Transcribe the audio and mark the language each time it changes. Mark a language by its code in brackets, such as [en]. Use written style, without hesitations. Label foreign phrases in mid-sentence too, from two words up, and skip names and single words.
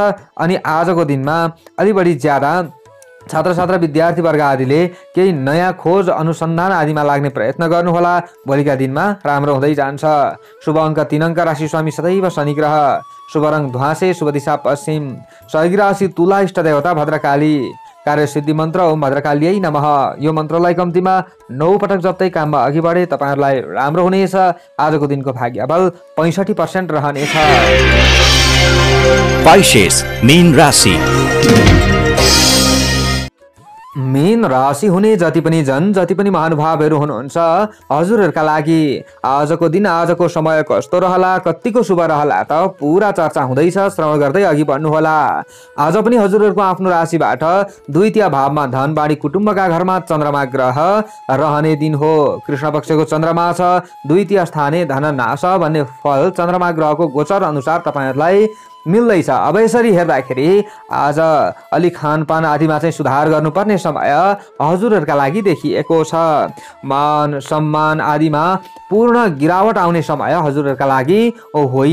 [ne] अनि आजको दिनमा अलि बढी ज्यादा छात्र छात्रा विद्यार्थी वर्ग आदिले केही नयाँ खोज अनुसन्धान आदिमा लाग्ने प्रयत्न गर्नुहोला। भोलिका दिनमा राम्रो हुँदै जान्छ। शुभ अङ्क 3 अङ्क, राशि स्वामी सदैव शनि ग्रह, शुभ रङ ध्वाँसे, शुभ दिशा पश्चिम, सहयोगी राशि तुला, इष्ट देवता भद्रकाली, कार्यसिद्धि मन्त्र [sa] ओम भद्रकालीयै नमः। [ne] यो मन्त्रलाई कम्तीमा 9 पटक जप्दै काममा अघि बढे तपाईहरुलाई राम्रो हुनेछ। आजको दिनको भाग्यबल 65% रहनेछ। पाइसेस मीन राशि। मीन राशि हुने जति पनि जन, जति पनि महानुभावहरू हुनुहुन्छ, हजुरहरूका लागि आजको दिन, आजको समय कस्तो रहला, कतिको शुभ रहला त पुरा चर्चा हुँदैछ। श्रवण गर्दै अघि बढ्नुहोला। आज पनि हजुरहरूको आफ्नो राशिबाट द्वितीय भावमा धन बाढी, कुटुम्बका घरमा चन्द्रमा ग्रह रहने दिन हो। कृष्ण पक्षको चन्द्रमा छ। [sa] द्वितीय स्थाने धन नाश [ne] भन्ने फल चन्द्रमा ग्रहको गोचर अनुसार तपाईहरुलाई मिल्दैछ। अब यसरी हेर्दाखेरि आज अलि खानपान आदिमा चाहिँ सुधार गर्नुपर्ने समय हजुरहरूका लागि देखिएको छ। मान सम्मान आदिमा पूर्ण गिरावट आउने समय हजुरहरूका लागि होइन।